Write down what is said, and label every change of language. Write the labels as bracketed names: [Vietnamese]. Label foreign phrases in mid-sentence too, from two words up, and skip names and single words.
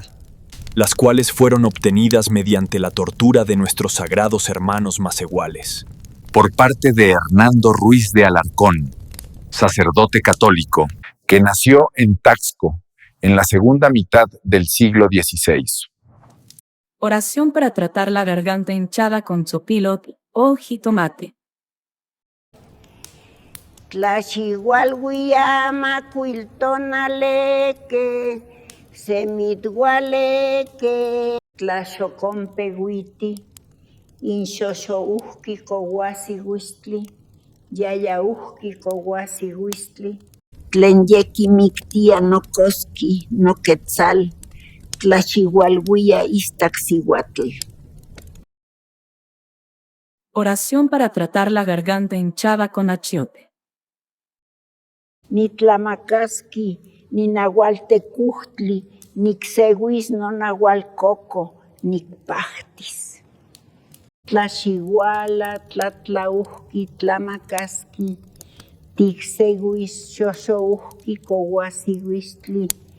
[Spanish] las cuales fueron obtenidas mediante la tortura de nuestros sagrados hermanos macehuales. Por parte de Hernando Ruiz de Alarcón, sacerdote católico, que nació en Taxco en la segunda mitad del siglo XVI. Oración para tratar la garganta hinchada con zopilote o jitomate. [Nahuatl languages] Tlaxihualhuiamacuiltonaleque, semithualeque, tlaxocompehuiti, inxoxouhqui kouasihuistli, yayauhqui kouasihuistli, tlen yekimiktia nokoski, noquetzal, tlaxihualhuia istaxihuatl. [Spanish] Oración para tratar la garganta hinchada con achiote. [Nahuatl languages] Nitlamakaski, ninahualtecuhtli, nicseuis nonahualcoco, nicpahtis. Tlaxihuala, tlatlauhqui, tlamakaski, ticseuis xoxouhqui kouasihuistli,